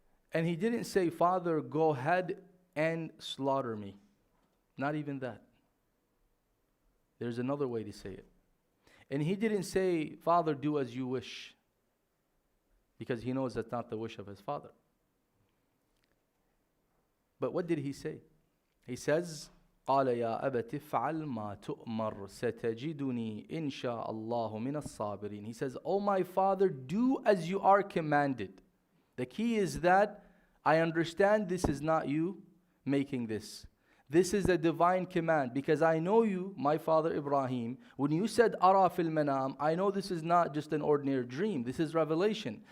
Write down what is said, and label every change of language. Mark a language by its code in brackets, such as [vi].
[en] And he didn't say, Father, go ahead and slaughter me. Not even that. There's another way to say it. And he didn't say, Father, do as you wish, because he knows that's not the wish of his father. But what did he say? He says, [ar] قال يا أبت افعل ما تؤمر ستجدني إن شاء الله من الصابرين. [en] He says, oh my father, do as you are commanded. The key is that I understand this is not you making this. This is a divine command, because I know you, my father Ibrahim. When you said [ar] ara fil manam, [en] I know this is not just an ordinary dream. This is revelation.